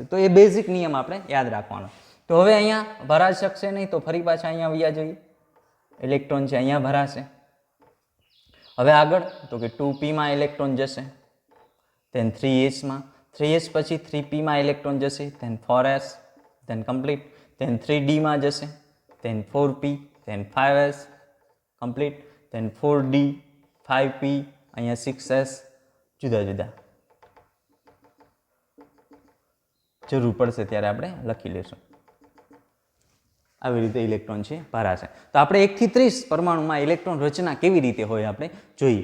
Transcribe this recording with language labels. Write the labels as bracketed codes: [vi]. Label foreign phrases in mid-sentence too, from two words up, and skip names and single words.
[gu] તો એ બેઝિક નિયમ આપણે યાદ રાખવાનો. તો હવે અહીંયા ભરાઈ શકશે નહીં, તો ફરી પાછા અહીંયા વયા જઈએ. ઇલેક્ટ્રોન છે અહીંયા ભરાશે. હવે આગળ તો કે 2pમાં ઇલેક્ટ્રોન જશે, then 3sમાં, 3s પછી 3pમાં ઇલેક્ટ્રોન જશે, then 4s, [en] then complete, [gu] then 3dમાં જશે, then 4p, [en] then 5s complete, [gu] then 4d 5p, અહીંયા 6s, જુદા જુદા જરૂર પડશે ત્યારે આપણે લખી લેશું. આવી રીતે ઇલેક્ટ્રોન છે ભરાશે. તો આપણે 1 થી 30 પરમાણુમાં ઇલેક્ટ્રોન રચના કેવી રીતે હોય આપણે જોઈએ.